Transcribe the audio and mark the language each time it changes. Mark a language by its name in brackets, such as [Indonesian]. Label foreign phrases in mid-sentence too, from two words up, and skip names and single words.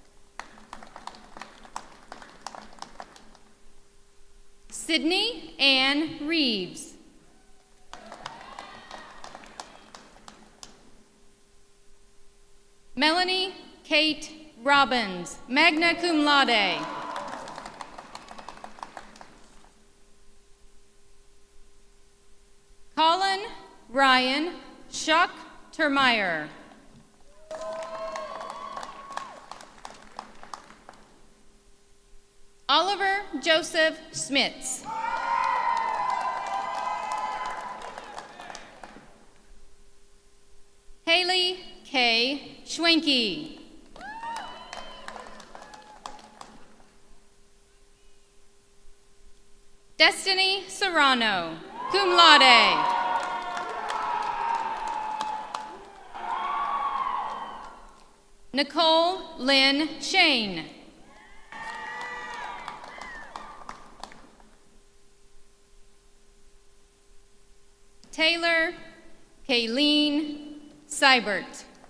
[English] Sydney Ann Reeves. Melanie Kate Robbins, [Latin] magna cum laude. [English] Colin Ryan Schuck Termeyer. Oliver Joseph Smits. Haley K. Schwenke. Destiny Serrano, [Latin] cum laude. [English] Nicole Lynn Shane. Taylor Kayleen Seibert.